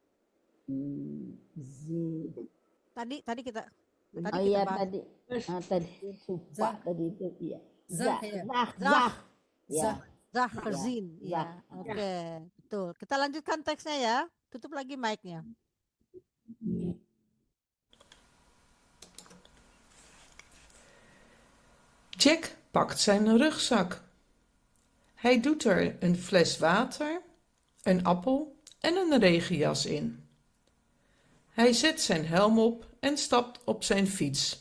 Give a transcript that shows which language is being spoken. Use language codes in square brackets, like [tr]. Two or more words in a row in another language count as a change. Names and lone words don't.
[id] Zin. Tadi kita Oh iya bahas. tadi sumpah tadi itu iya. Zah, ya. Zah. Ya. Zah Zin. Zah. Ya, oke. Betul. Kita lanjutkan teksnya ya. Tutup lagi mic-nya. [nl] Jack pakt zijn rugzak. Hij doet er een fles water, een appel en een regenjas in. Hij zet zijn helm op en stapt op zijn fiets.